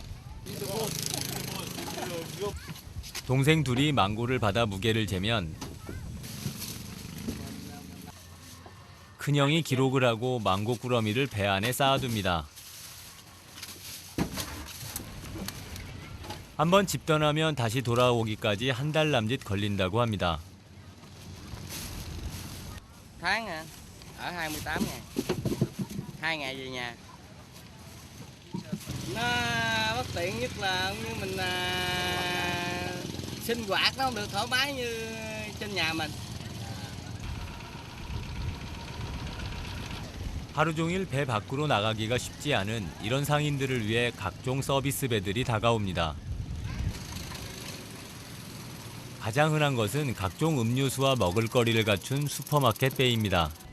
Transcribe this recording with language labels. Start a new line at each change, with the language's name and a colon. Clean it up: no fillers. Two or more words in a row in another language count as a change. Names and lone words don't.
Korean: 동생 둘이 망고를 받아 무게를 재면 큰형이 기록을 하고 망고 꾸러미를 배 안에 쌓아둡니다. 한번 집 떠나면 다시 돌아오기까지 한 달 남짓 걸린다고 합니다.
Vietnamese: Tháng hả? Ở 28 ngày. 2 ngày về nhà. Nó bất tiện nhất là như mình sinh hoạt nó không được thoải mái như trên nhà mình.
Korean: 하루 종일 배 밖으로 나가기가 쉽지 않은 이런 상인들을 위해 각종 서비스 배들이 다가옵니다. 가장 흔한 것은 각종 음료수와 먹을거리를 갖춘 슈퍼마켓 배입니다.